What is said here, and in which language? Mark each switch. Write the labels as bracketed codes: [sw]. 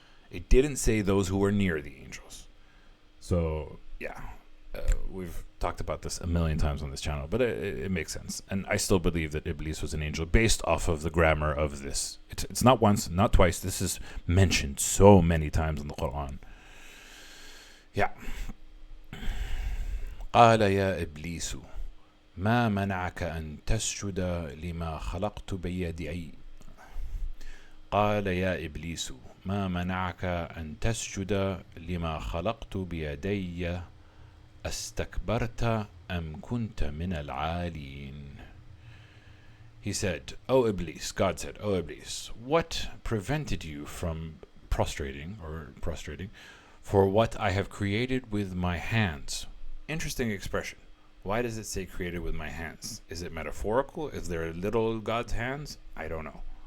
[en] It didn't say those who were near the angels. So yeah, we've talked about this a million times on this channel, but it makes sense. And I still believe that Iblis was an angel based off of the grammar of this. It's not once, not twice. This is mentioned so many times in the Quran. Yeah. [ar] قال يا إبليس ما منعك أن تسجد لما خلقت بيدي. قال يا إبليس ما منعك أن تسجد لما خلقت بيدي أستكبرت أم كنت من العالين. [en] He said, O Iblis, God said, O Iblis, what prevented you from prostrating for what I have created with my hands? Interesting expression. Why does it say created with my hands? Is it metaphorical? Is there little God's hands? I don't know.